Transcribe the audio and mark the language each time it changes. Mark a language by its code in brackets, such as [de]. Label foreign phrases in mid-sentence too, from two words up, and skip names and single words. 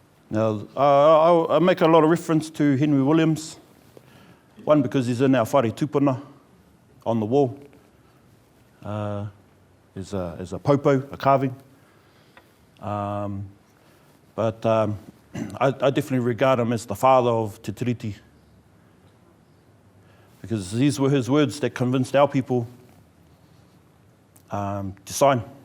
[en] Now, I make a lot of reference to Henry Williams. One, because he's in our [mi] whare tupuna [en] on the wall. Is a popo, a carving. But I definitely regard him as the father of Te Tiriti, because these were his words that convinced our people to sign.